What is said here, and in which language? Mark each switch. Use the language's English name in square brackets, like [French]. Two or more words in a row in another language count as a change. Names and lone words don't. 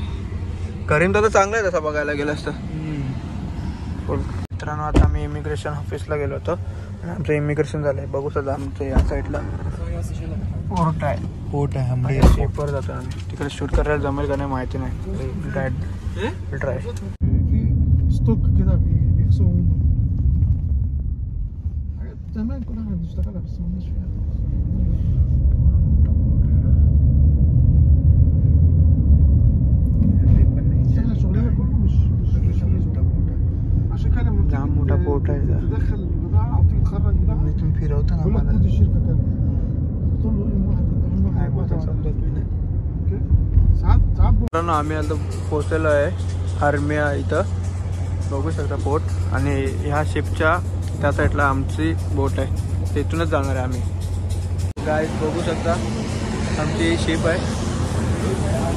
[Marathi] करीम तर चांगलं आहे तसं बघायला गेलं असतं. मित्रांनो आता आम्ही [English] immigration office-la [Marathi] गेलो होतो आणि आमचं इमिग्रेशन झालंय. बघू सध्या आमचं या साईडला कोर्ट आहे. शेपवर जातो आम्ही. तिकडे शूट करायला जमेल का नाही माहिती नाही. ट्राय [Arabic] ستوك كده بيخسروا منه حاجات زمان كنا احنا بنشتغلها بس مالناش فيها. احنا شغلنا كله مش عشان كده لما [Marathi] जाम मोठा पोर्ट आहे. [Arabic] تدخل البضاعه او تيجي تخرج بضاعه [Marathi] इथून फिरवताना [Arabic] يقول لك [Marathi] मला [Arabic] خد الشركه كده تقول له ايه واحد [Marathi] काय बोलतो समजत नाही. [Arabic] ساعات [Marathi] मित्रांनो आम्ही आता पोहोचलेलो आहे हरमिया इथं. बघू शकता पोर्ट. आणि ह्या शिपच्या त्या साईडला आमची बोट आहे. तिथूनच जाणार आहे आम्ही. गाईज बघू शकता आमची शिप आहे.